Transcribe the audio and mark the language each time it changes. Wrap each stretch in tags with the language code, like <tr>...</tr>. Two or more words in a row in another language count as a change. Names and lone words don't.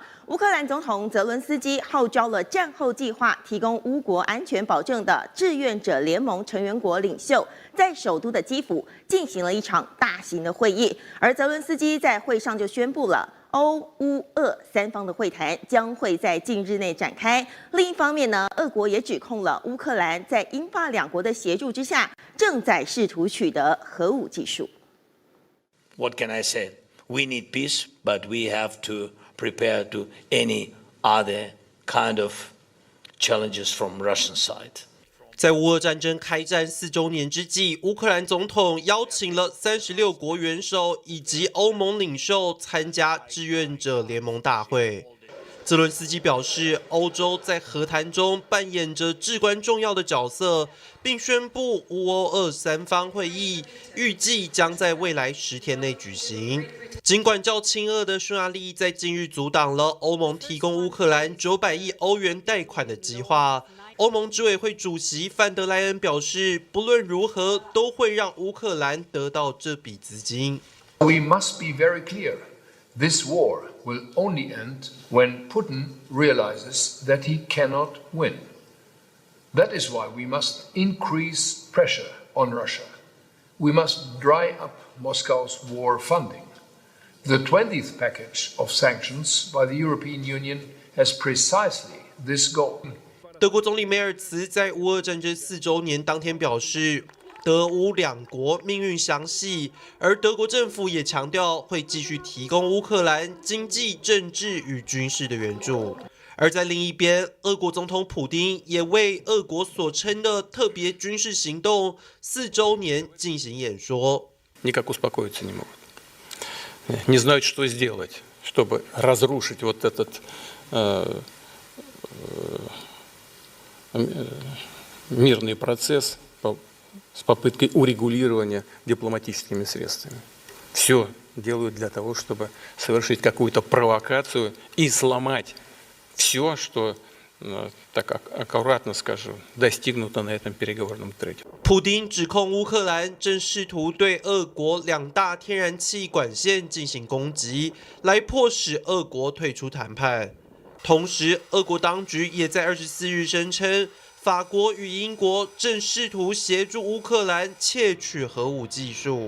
<zh>乌克兰总统泽伦斯基号召了战后计划提供乌国安全保证的志愿者联盟成员国领袖，在首都的基辅进行了一场大型的会议。而泽伦斯基在会上就宣布了，欧乌俄三方的会谈将会在近日内展开。另一方面呢，俄国也指控了乌克兰在英法两国的协助之下，正在试图取得核武技术。</zh> <en>What can I say? We need peace, but we have to prepare to any other kind of challenges from Russian side.</en> <zh>在乌俄战争开战4周年之际，乌克兰总统邀请了36国元首以及欧盟领袖参加志愿者联盟大会。泽伦斯基表示，欧洲在和谈中扮演着至关重要的角色，并宣布乌欧俄三方会议预计将在未来10天内举行。尽管较亲俄的匈牙利在近日阻挡了欧盟提供乌克兰900亿欧元贷款的计划，欧盟执委会主席范德莱恩表示，不论如何都会让乌克兰得到这笔资金。</zh> <en>We must be very clear. This war will only end when Putin realizes that he cannot win. That is why we must increase pressure on Russia. We must dry up Moscow's war funding. The 20th package of sanctions by the European Union has precisely this goal.</en> <zh>德国总理梅尔茨在乌俄战争4周年当天表示，德乌两国命运相系，而德国政府也强调会继续提供乌克兰经济、政治与军事的援助。而在另一边，俄国总统普丁也为俄国所称的特别军事行动4周年进行演说。</zh> <ru>Никак успокоиться не могут. Не знают, что сделать, чтобы разрушить вот этот мирный процесс с попыткой урегулирования дипломатическими средствами. Все делают для того, чтобы совершить какую-то провокацию и сломать все, что, так аккуратно скажу, достигнуто на этом переговорном треке.</ru> <zh>普丁指控乌克兰正试图对俄国2大天然气管线进行攻击，来迫使俄国退出谈判。同时，俄国当局也在24日声称，法国与英国正试图协助乌克兰窃取核武技术。</zh>